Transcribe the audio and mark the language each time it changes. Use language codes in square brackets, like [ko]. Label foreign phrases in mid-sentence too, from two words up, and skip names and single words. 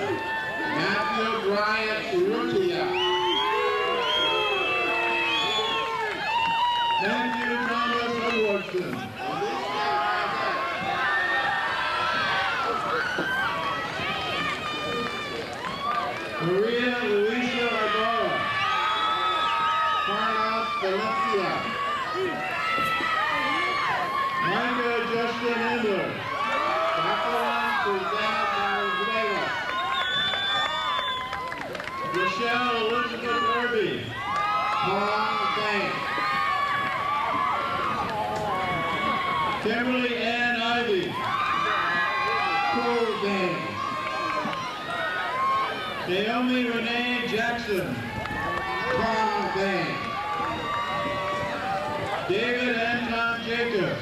[en] Matthew Bryant Urrutia. Matthew Thomas Edwardson. Maria Luisa Ibarra. Carlos Valencia. Micah Justin Endler. Jacqueline Suzanne Valenzuela. Michelle Elizabeth Irby. Paul Banks. Kimberly Ann Ivy. Cole Banks. Naomi Renee Jackson. Paul Banks. David Anton Jacobs.